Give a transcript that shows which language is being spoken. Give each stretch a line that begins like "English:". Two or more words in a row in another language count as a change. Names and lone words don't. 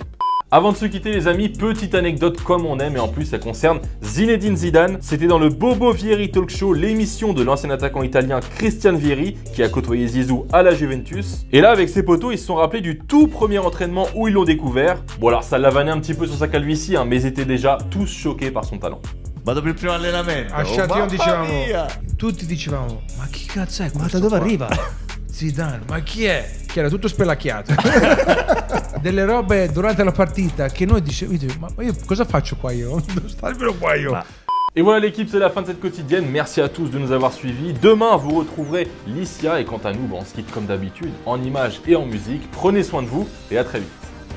French: Avant de se quitter les amis, petite anecdote comme on aime et en plus ça concerne Zinedine Zidane. C'était dans le Bobo Vieri Talk Show, l'émission de l'ancien attaquant italien Christian Vieri qui a côtoyé Zizou à la Juventus. Et là avec ses potos, ils se sont rappelés du tout premier entraînement où ils l'ont découvert. Bon alors ça l'a vanné un petit peu sur sa calvitie, hein, mais ils étaient déjà tous choqués par son talent.
Italian: Vado per il primo allenamento. A Châtillon dicevamo, tutti dicevamo, ma chi cazzo è? Guarda dove arriva. Zidane, ma chi è? Che era tutto spelacchiato. Delle robe durante la partita che noi dicevamo, ma io cosa faccio qua io? Devo starmelo qua io.
French: Et voilà l'équipe, c'est la fin de cette quotidienne. Merci à tous de nous avoir suivis. Demain, vous retrouverez Licia et quant à nous, on se quitte comme d'habitude en images et en musique. Prenez soin de vous et à très vite.